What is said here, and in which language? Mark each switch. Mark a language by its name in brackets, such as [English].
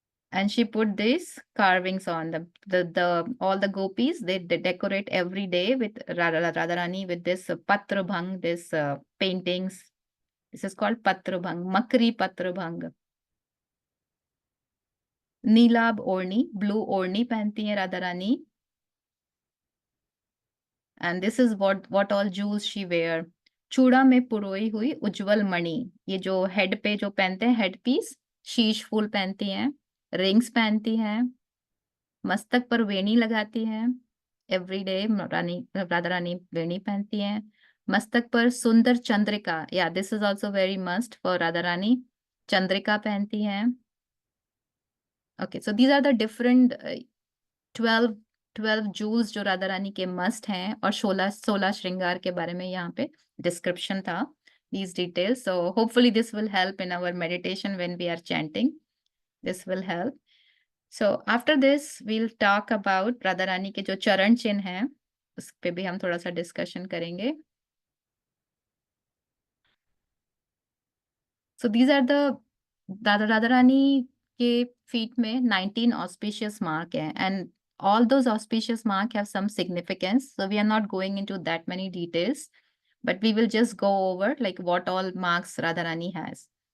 [English] And she put these carvings on the all the gopis. They decorate every day with Radharani with this patra bhang, this paintings. This is called patra bhang, makri patra bhang. [Hindi] Neelabh ओढ़नी, blue ओढ़नी पहनती है Radha Rani. [English] And this is what all jewels she wear. [Hindi] चूड़ा में पुरोई हुई उज्जवल मणि, ये जो head पे जो पहनते हैं हेड पीस, शीश फूल पहनती हैं। रिंग्स पहनती हैं। मस्तक पर वेणी लगाती हैं। एवरीडे राधा रानी वेणी पहनती हैं। मस्तक पर सुंदर चंद्रिका, या [English] this is also very must for [Hindi] Radha Rani, Chandrika पहनती हैं। [English] okay, so these are the different 12 jewels [Hindi] जो राधा रानी के मस्ट हैं, और 16 श्रृंगार के बारे में यहाँ पे डिस्क्रिप्शन था, [English] these details. So hopefully this will help in our meditation when we are chanting. This will help. So after this we'll talk about [Hindi] Radha Rani के जो चरण चिन्ह हैं, उस पे भी हम थोड़ा सा डिस्कशन करेंगे। [English] So these are the Radha Rani के feet में 19 auspicious mark है, and all those auspicious mark have some significance. So we are not going into that many details, but we will just go over like what all marks Radharani has.